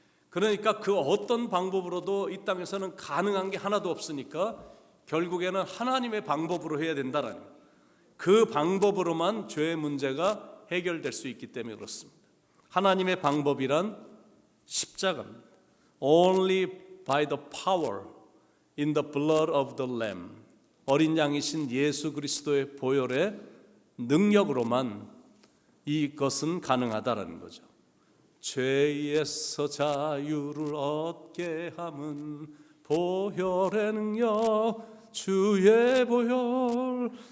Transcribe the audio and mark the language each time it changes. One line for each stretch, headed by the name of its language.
Korean: 그러니까 그 어떤 방법으로도 이 땅에서는 가능한 게 하나도 없으니까 결국에는 하나님의 방법으로 해야 된다는 거예요. 그 방법으로만 죄의 문제가 해결될 수 있기 때문에 그렇습니다. 하나님의 방법이란 십자가입니다.
English: Only by the power in the blood of the Lamb.
Korean: 어린 양이신 예수 그리스도의 보혈의 능력으로만 이것은 가능하다라는 거죠. 죄에서 자유를 얻게 함은 보혈의 능력, 주의 보혈.